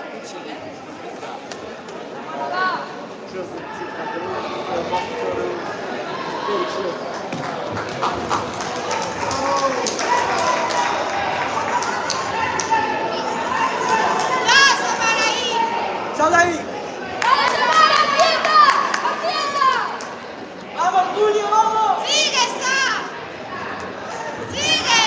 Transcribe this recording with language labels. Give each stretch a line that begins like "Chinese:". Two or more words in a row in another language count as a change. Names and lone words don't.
Romanian: Ce să țin ca de unul, să fac fără și ăsta.
Spanish: ¡Sal de ahí! ¡Dale, Samara, aprieta! ¡Aprieta! ¡Vamos, Julio, vamos! ¡Sigue, Sa! ¡Sigue!